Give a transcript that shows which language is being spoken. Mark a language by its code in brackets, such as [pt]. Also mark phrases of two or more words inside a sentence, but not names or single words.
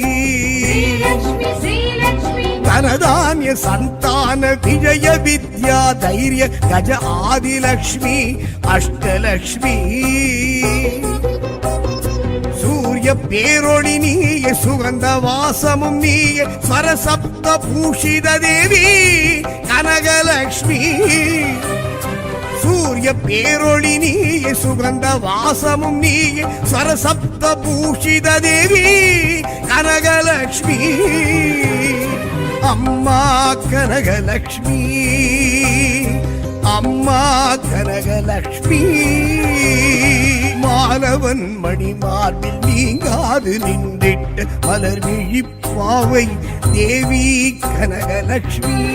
[sa] धनधान्य संतान विजय विद्या धैर्य गज आदिलक्ष्मी अष्टलक्ष्मी [ta] சூர்ய பேரொளி நீயே சுகந்த வாசமும் நீயே ஸ்வரசப்த பூஷித தேவி கனகலக்ஷ்மி सूर्य பேரொளி நீயே சுகந்த வாசமும் நீயே ஸ்வரசப்த பூஷித தேவி கனகலக்ஷ்மி அம்மா கனகலக்ஷ்மி அம்மா கனகலக்ஷ்மி மாலவன் மணிமார்பில் நீங்காது நின்றிட்ட மலர் விழிப்பாவை தேவி கனகலக்ஷ்மி